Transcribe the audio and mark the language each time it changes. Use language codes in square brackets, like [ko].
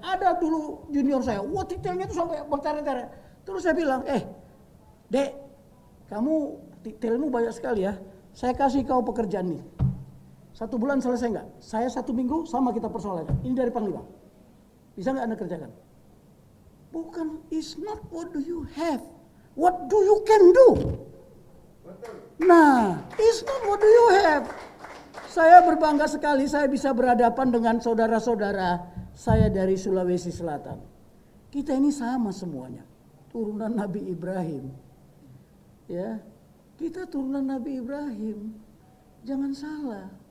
[id] Ada dulu junior saya, wah titelnya itu sampai berteret-teret. Terus saya bilang, Dek, kamu titelmu banyak sekali ya, saya kasih kau pekerjaan nih. 1 bulan selesai enggak? Saya 1 minggu sama kita persoalannya. Ini dari Panglima. Bisa enggak Anda kerjakan? Bukan, [en] it's not what do you have. What do you can do? Nah, it's not what do you have. [id] Saya berbangga sekali saya bisa berhadapan dengan saudara-saudara saya dari Sulawesi Selatan. Kita ini sama semuanya. Turunan Nabi Ibrahim. Ya, kita turunan Nabi Ibrahim. Jangan salah.